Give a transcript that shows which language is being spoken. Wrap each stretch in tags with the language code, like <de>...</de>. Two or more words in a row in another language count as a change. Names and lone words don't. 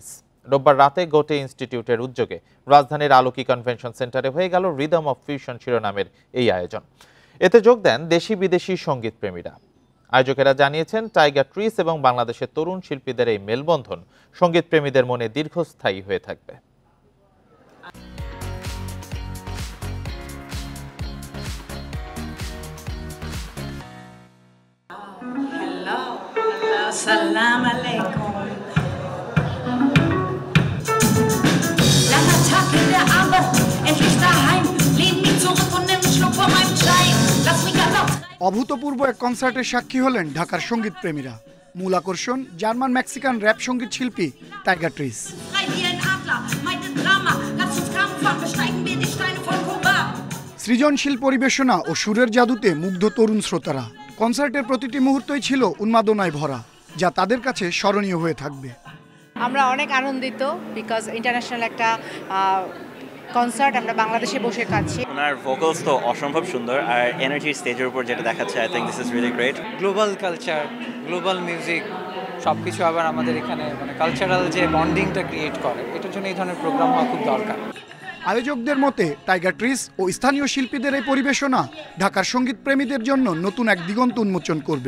<bn>রোববার রাতে গোটে ইনস্টিটিউটের উদ্যোগে রাজধানীর আলোকি কনভেনশন সেন্টারে হয়ে গেল রিদম অফ ফিউশন শিরোনামের এই আয়োজন। এতে যোগ দেন দেশি বিদেশি সঙ্গীত প্রেমীরা। আয়োজকেরা জানিয়েছেন, টাইগার ট্রিস এবং বাংলাদেশের তরুণ শিল্পীদের এই মেলবন্ধন সঙ্গীত প্রেমীদের মনে দীর্ঘস্থায়ী হয়ে থাকবে।</bn> <ar>سلام عليكم.</ar> <de>Langer Tag in der Arbeit, endlich daheim. Lehn mich zurück und nimm einen Schluck von meinem Chai. Lass mich erlaubt.</de> <bn>অভূতপূর্ব এক কনসার্টের সাক্ষী হলেন ঢাকার সঙ্গীত প্রেমীরা। মূল আকর্ষণ জার্মান মেক্সিকান র্যাপ সঙ্গীত শিল্পী টাইগার ট্রিস। সৃজনশীল পরিবেশনা ও সুরের জাদুতে মুগ্ধ তরুণ শ্রোতারা। কনসার্টের প্রতিটি মুহূর্তই ছিল উন্মাদনায় ভরা, যা তাদের কাছে স্মরণীয় হয়ে থাকবে। আমরা অনেক আনন্দিত,</bn> <en>because international</en> <bn>একটা কনসার্ট আমরা বাংলাদেশে বসে কাছি। ওনার ভোকালস তো অসম্ভব সুন্দর, আর এনার্জি স্টেজের উপর যেটা দেখাচ্ছে,</bn> <en>I think this is really great. global culture, global music</en> <bn>সবকিছু আবার আমাদের এখানে কালচারাল যে বন্ডিংটা ক্রিয়েট করে, এটার জন্য এই ধরনের প্রোগ্রাম হওয়া খুব দরকার। আয়োজকদের মতে টাইগার ট্রিস ও স্থানীয় শিল্পীদের এই পরিবেশনা ঢাকার সঙ্গীত প্রেমীদের জন্য নতুন এক দিগন্ত উন্মোচন করবে।</bn>